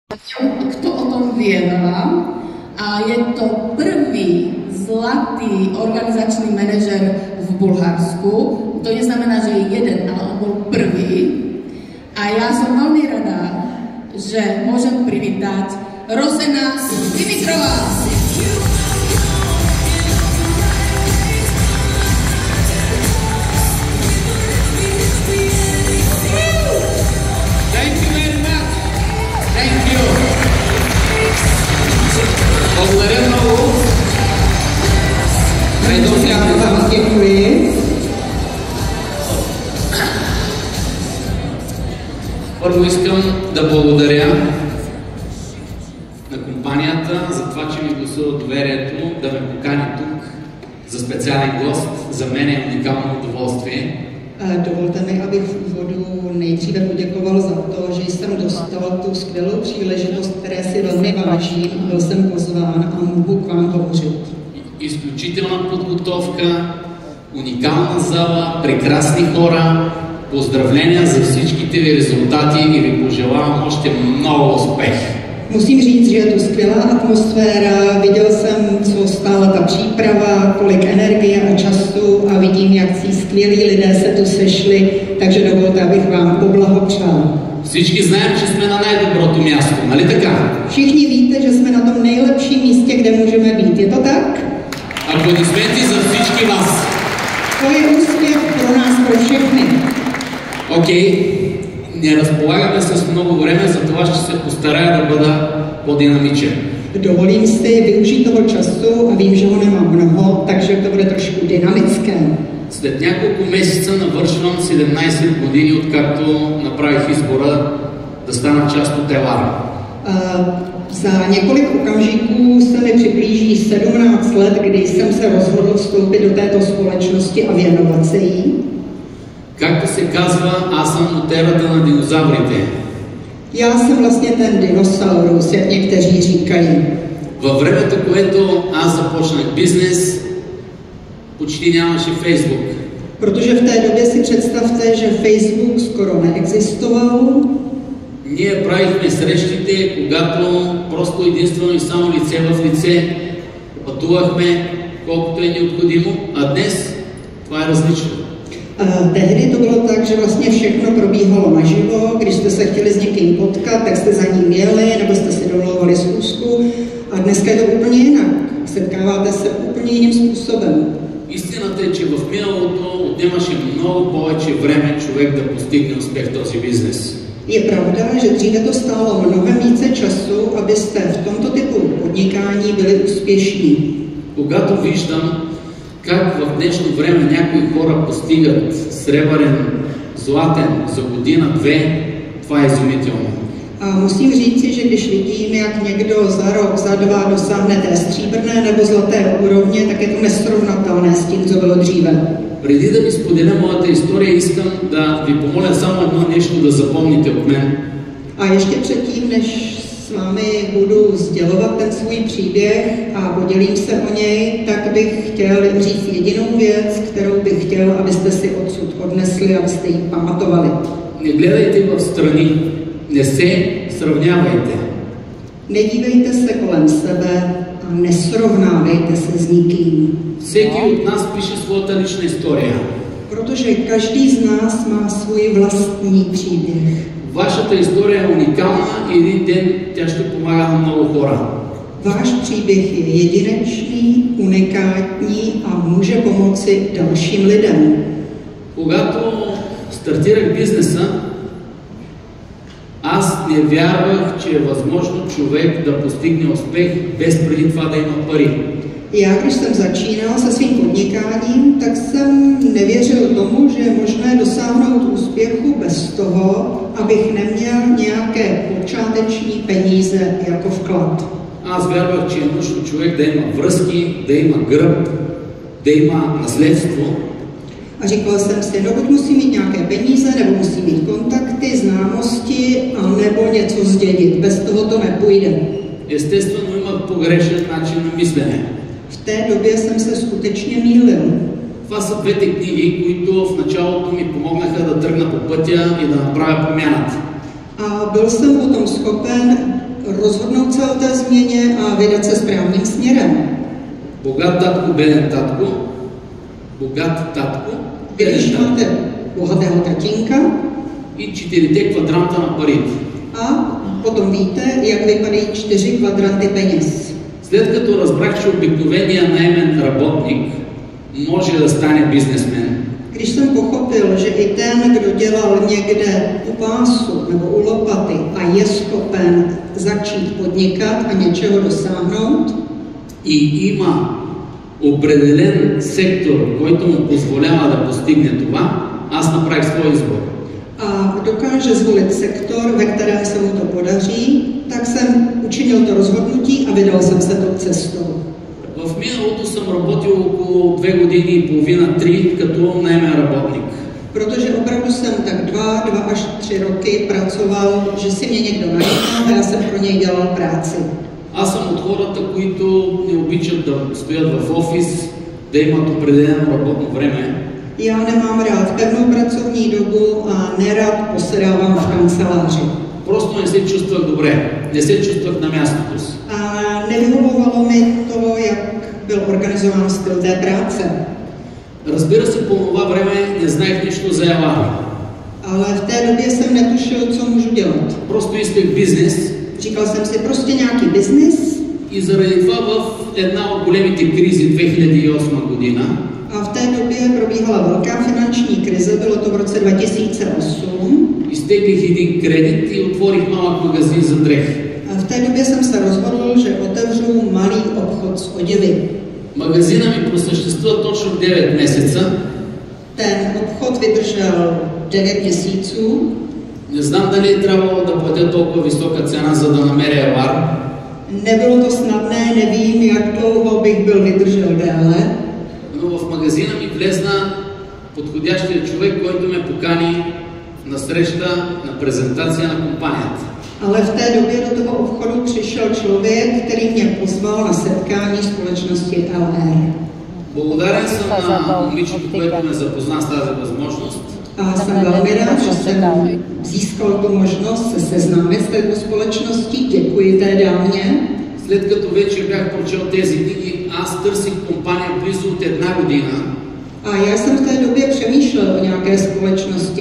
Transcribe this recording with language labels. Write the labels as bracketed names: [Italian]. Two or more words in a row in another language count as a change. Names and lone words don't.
[Slovak] Kto o tom vie veľa a je to prvý zlatý organizačný manažer v Bulharsku. To neznamená, že je jeden, ale on bol prvý. A ja som veľmi rada, že môžem privítať Rosena Dimitrova. [Bulgarian] Благодаря много. Предоставям за вас děkuji. Първо искам да благодаря на компанията за това, че ми гласува доверието да ме покани тук за специален гост. За мен е уникално удоволствие. [Czech] Dovolte mi, abych v úvodu nejdříve poděkoval za to, že jsem dostal tu skvělou příležitost, které si velmi vážím. Byl jsem pozván a mohu k vám hovořit. [Bulgarian] Изключителна подготовка, уникална зала, прекрасни хора. Поздравления за всичките ви резултати и ви пожелавам още много успех. [Czech] Musím říct, že je to skvělá atmosféra, viděl jsem, co stála ta příprava, kolik energie a času a vidím, jak skvělí lidé se tu sešli, takže dovolte, abych vám poblahopřál. [Bulgarian] Всички знаем, че сме на най-доброто място, нали така? [Czech] Všichni víte, že jsme na tom nejlepším místě, kde můžeme být, je to tak? [Bulgarian] Аплодисменти за всички вас. [Czech] To je úspěch pro nás, pro všechny. [Bulgarian] Окей. Не разполагаме с много време, за това ще се постарая да бъда по-динамичен. [Czech] Dovolím si využít toho času a vím, že ho nemám mnoho, takže to bude trošku dynamické. [Bulgarian] След няколко месеца навършвам 17 години, откакто направих избора да стана част от Елара. [Czech] Za několik okamžiků se mi přiblíží 17 let, kdy jsem se rozhodl vstoupit do této společnosti a věnovat se jí. [Bulgarian] Както се казва, аз съм от ерата на динозаврите. [Czech] Já jsem vlastně ten dinosaurus, jak někteří říkají. [Bulgarian] Във времето, което аз започнах бизнес, почти нямаше Фейсбук. [Czech] Protože v té době si představte, že Facebook skoro neexistoval. [Bulgarian] Ние правихме срещите, когато просто единствено и само лице в лице пътувахме колкото е необходимо, а днес това е различно. [Czech] Tehdy to bylo tak, že vlastně všechno probíhalo naživo, když jste se chtěli s někým potkat, tak jste za ním jeli, nebo jste si domlouvali schůzku a dneska je to úplně jinak. Setkáváte se úplně jiným způsobem. [Bulgarian] Истината е, че в миналото отнемаше много повече време човек да постигне успех в този бизнес. [Czech] Je pravda, že dříve to stálo mnohem více času, abyste v tomto typu podnikání byli úspěšní. [Bulgarian] Когато виждам как в днешно време някои хора постигат сребърен, златен за година-две, това е изумително. [Czech] A musím říci, že když vidím, jak někdo za rok, za dva dosáhne té stříbrné nebo zlaté úrovně, tak je to nesrovnatelné s tím, co bylo dříve. [Bulgarian] Преди да ви споделя моята история, искам да ви помоля само едно нещо да запомните от мен. [Czech] A ještě předtím, než s vámi budu sdělovat ten svůj příběh a podělím se o něj, tak bych chtěl říct jedinou věc, kterou bych chtěl, abyste si odsud odnesli, abyste ji pamatovali. [Bulgarian] Не гледайте в страни, не се сравнявайте. [Czech] Nedívejte se kolem sebe a nesrovnávejte se s nikým. [Bulgarian] Всеки от нас пише своята лична история. [Czech] Protože každý z nás má svůj vlastní příběh. [Bulgarian] Вашата история е уникална и един ден тя ще помага на много хора. [Czech] Váš příběh je jedinečný, unikátní a může pomoci dalším lidem. [Bulgarian] Когато стартирах бизнеса, аз не вярвах, че е възможно човек да постигне успех без преди това да има пари. [Czech] Já, když jsem začínal se svým podnikáním, tak jsem nevěřil tomu, že je možné dosáhnout úspěchu bez toho, abych neměl nějaké počáteční peníze jako vklad. [Bulgarian] Аз вярвах, че е нужно човек да има връзки, да има гръб, да има наследство. [Czech] A říkal jsem si, no buď musí mít nějaké peníze, nebo musí mít kontakty, známosti, a nebo něco zdědit. Bez toho to nepůjde. [Bulgarian] Естествено, имах погрешен начин на мислене. [Czech] V té době jsem se skutečně mýlil. [Bulgarian] Това са двете книги, които в началото ми помогнаха да тръгна по пътя и да направя промяната. [Czech] A byl jsem potom schopen rozhodnout se o té změně a vydat se správným směrem. [Bulgarian] Богат татко, беден татко. Богат татко, [Czech] Když [Bulgarian] беден татко. [Czech] máte bohatého tatínka [Bulgarian] И 4 квадранта на парите. [Czech] a potom víte, jak vypadají 4 kvadranty peněz. [Bulgarian] След като разбрах, че обикновения наемен работник може да стане бизнесмен, [Czech] Když jsem pochopil, že i ten, kdo dělal někde u pásu nebo u lopaty a je schopen začít podnikat a něčeho dosáhnout, [Bulgarian] и има определен сектор, който му позволява да постигне това, аз направих свой избор. [Czech] a dokáže zvolit sektor, ve kterém se mu to podaří, tak jsem učinil to rozhodnutí a vydal jsem se tou cestou. [Bulgarian] В миналото съм работил около 2 години и половина, 3 като наемен работник. [Czech] Protože opravdu jsem tak 2 až 3 roky pracoval, že si mě někdo najal a já jsem pro něj dělal práci. [Bulgarian] Аз съм от хората, които не обичат да стоят в офис, да имат определено работно време. [Czech] Já nemám rád pevnou pracovní dobu a nerad posedávám v kanceláři. [Bulgarian] Просто не се чувствах добре, не се чувствах на мястото си. [Czech] A nevyhovovalo mi to, jak byl organizován styl té práce. [Bulgarian] Разбира се, по това време не знаех нищо за Елар. [Czech] Ale v té době jsem netušil, co můžu dělat. [Bulgarian] Просто исках бизнес. [Czech] Říkal jsem si prostě nějaký biznis. [Bulgarian] И заради това в една от големите кризи 2008 година [Czech] A v té době probíhala velká finanční krize, bylo to v roce 2008. [Bulgarian] изтеглих един кредит и отворих малък магазин за дрехи. [Czech] A v té době jsem se rozhodl, že otevřu malý obchod s oděvy. [Bulgarian] Магазина ми просъществува точно 9 месеца. [Czech] Ten obchod vydržel 9 měsíců. [Bulgarian] Не знам дали е трябвало да платя толкова висока цена, за да намеря Елар. [Czech] Nebylo to snadné, nevím, jak dlouho bych byl vydržel déle. [Bulgarian] Но в магазина ми влезна подходящия човек, който ме покани на среща, на презентация на компанията. [Czech] Ale v té době do toho obchodu přišel člověk, který mě pozval na setkání společnosti LR. [Bulgarian] Благодарен съм на момичето, което ме запозна с тази възможност. [Czech] A jsem velmi rád, že jsem získal tu možnost se seznámit s této společností. Děkuji té dámě. [Bulgarian] След като вече бях прочел тези книги, аз търсих компания близо от 1 година. [Czech] A já jsem v té době přemýšlel o nějaké společnosti.